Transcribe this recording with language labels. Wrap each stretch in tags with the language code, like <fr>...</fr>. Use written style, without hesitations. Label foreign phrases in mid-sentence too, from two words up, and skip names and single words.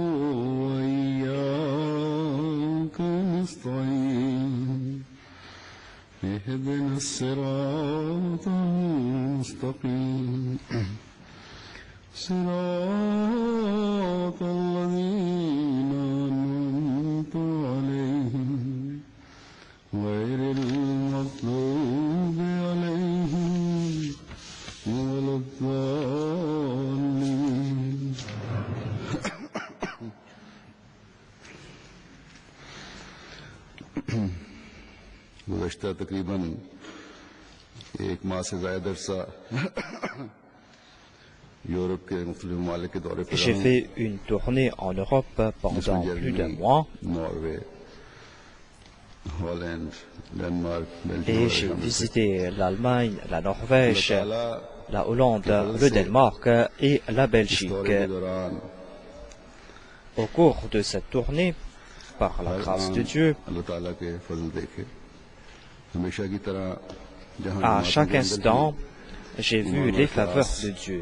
<ar>وإياك نستعين اهدنا الصراط المستقيم صراط الذين أنعمت عليهم غير المغضوب عليهم ولا الضالين.</ar> <ur>گزشتہ تقریباً ایک ماہ سے زیادہ عرصہ یورپ کے مختلف ممالک کے دورے پر</ur> <fr>J'ai fait une tournée en Europe pendant plus d'un mois</fr> <ur>नॉर्वे, हॉलैंड, डेनमार्क,</ur> <fr>et j'ai visité l'Allemagne, la Norvège, la Hollande, le Danemark et la Belgique. Au cours de cette tournée, par la grâce de Dieu, à chaque instant, j'ai vu les faveurs de Dieu.</fr>